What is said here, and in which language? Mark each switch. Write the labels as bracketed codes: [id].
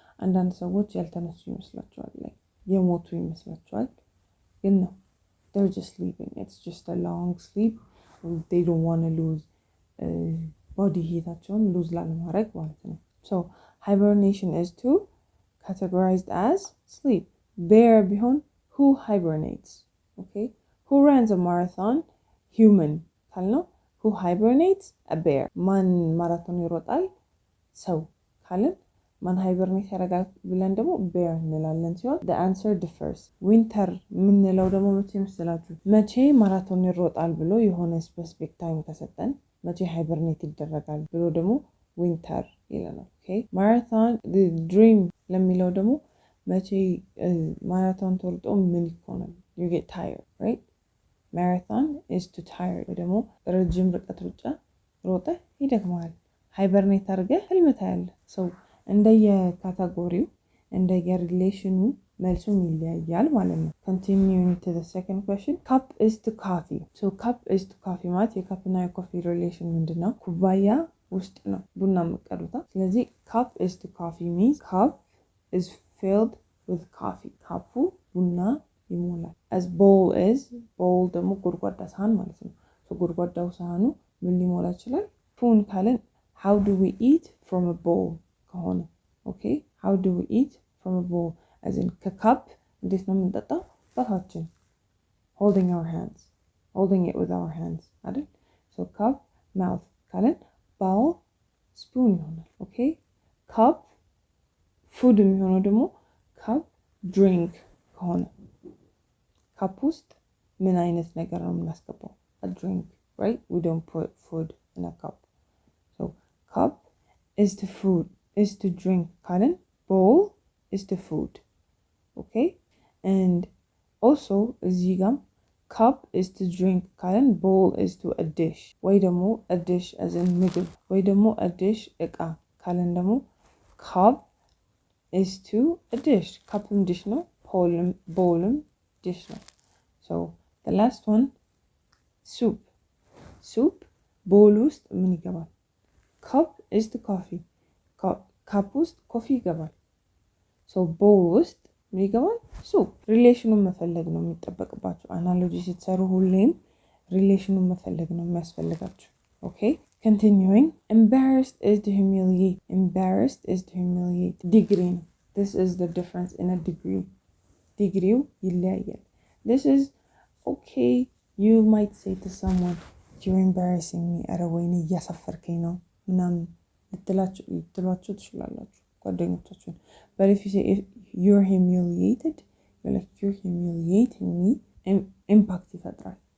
[am] አንዳንድ ሰዎች ያልተነሱ ይመስላቸዋል, like የሞቱ ይመስላቸዋል, ግን ነው [en] they're just sleeping. It's just a long sleep. They don't want to lose body heataቸውን lose [am] ላለማድረግ ማለት ነው. [en] So hibernation is to categorized as sleep. Bear ቢሆን who hibernates. Okay, who runs a marathon? Human ካልነው who hibernates? A bear. [am] ማን ማራቶን ይሮጣል? ሰው ካልን ማን hibernate ያደርጋል ብለን ደግሞ bear እንላለን ሲሆን [en] the answer differs. [am] winter ምንለው ደግሞ መቼ መስላችሁ? መቼ ማራቶን ይሮጣል ብሎ የሆነ specific time ከሰጠን መቼ hibernate ይደረጋል ብሎ ደግሞ winter ይለናል. Okay, marathon the dream ለሚለው ደግሞ መቼ ማራቶን ተሮጦ ምን ይሆናል? [en] You get tired, right? Marathon is to tired. [am] ደግሞ ረጅም ርቀት ሩጫ ሮጠ ይደክማል. hibernate አድርገህ ህልም ታያለህ. so እንደየ ካታጎሪው እንደየ ሪሌሽኑ መልሱም ይለያያል ማለት ነው. [en] Continuing to the second question, cup is to coffee. So cup is to coffee [am] ማለት የካፕ እና የኮፊ ሪሌሽን ምንድነው? ኩባያ ውስጥ ነው ቡና መቀዱታ. [en] ስለዚህ cup is to coffee means cup is filled with coffee. [am] ካፑ ቡና ይሞላል. [en] as bowl is bowl [am] ደግሞ ጎድጓዳ ሳህን ማለት ነው. so ጎድጓዳው ሳህኑ ምን ሊሞላ ይችላል? [en] spoon ካለን how do we eat from a bowl ከሆነ okay, how do we eat from a bowl as in [am] ከካፕ እንዴት ነው የምንጠጣው? በአፋችን [en] holding it with our hands [am] አይደል? [en] so cup mouth ካለን bowl spoon ይሆናል. okay, cup food የሚሆነው ደግሞ cup drink ከሆነ [am] ካፕ ውስጥ ምን አይነት ነገር ነው የምናስገባው? [en] a drink, right? We don't put food in a cup. So cup is to food, is to drink ካልን bowl is to food. Okay? And also [am] እዚህ ጋም [en] cup is to drink ካልን bowl is to a dish. ወይ ደግሞ a dish as in ምግብ ወይ ደግሞ a dish እቃ ካልን ደግሞ cup is to a dish. [am] cupም dish ነው, bowlም dish ነው. [en] So the last one, soup. soup bowl [am] ውስጥ ምን ይገባል? [en] cup is to coffee. [am] cup ውስጥ ኮፊ ይገባል። so bowl ውስጥ ምን ይገባል? soup። ሪሌሽኑን መፈለግ ነው የሚጠበቅባችሁ። አናሎጂ ስትሰሩ ሁሌም ሪሌሽኑን መፈለግ ነው የሚያስፈልጋችሁ። [en] okay? Continuing, embarrassed is to humiliate. Embarrassed is to humiliate. Degree. This is the difference in a degree. Degree [am] ይለያያል. [en] This is okay. You might say to someone, you're embarrassing me. [am] ኧረ ወይኔ እያሳፈርከኝ ነው ምናምን ልትሏቸው ትችላላችሁ ጓደኞቻችሁን። [en] But if you say if you're humiliated, you're like you're humiliating me. Impact ይፈጥራል.